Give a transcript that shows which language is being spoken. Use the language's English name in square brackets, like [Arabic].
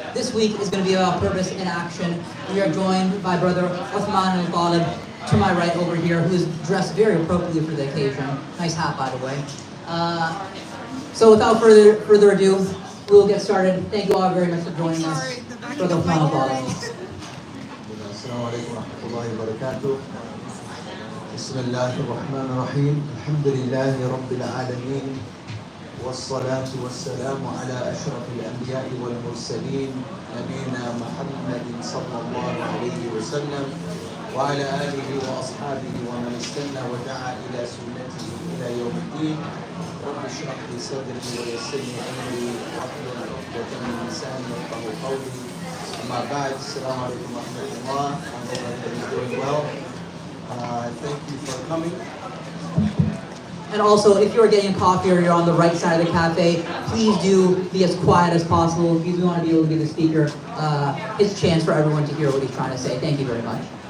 [English] This week is going to be about purpose in action. We are joined by Brother Uthman al-Talib to my right over here, who is dressed very appropriately for the occasion. Nice hat, by the way. So without further ado, we will get started. Thank you all very much for joining us. Brother Uthman al-Talib. [Arabic] السلام عليكم ورحمة الله وبركاته. بسم الله الرحمن الرحيم. الحمد لله رب العالمين والصلاة والسلام على أشرف الأنبياء والمرسلين نبينا محمد صلى الله عليه وسلم وعلى آله وأصحابه ومن استنى ودعا إلى سنته إلى يوم الدين. رب اشرح لي صدري ويسر لي أمري واحلل عقدة من لساني يفقهوا قولي. أما بعد السلام عليكم ورحمة الله. [English] I hope everybody's doing well. Thank you for coming. And also, if you're getting a coffee or you're on the right side of the cafe, please do be as quiet as possible because we want to be able to give the speaker his chance for everyone to hear what he's trying to say. Thank you very much.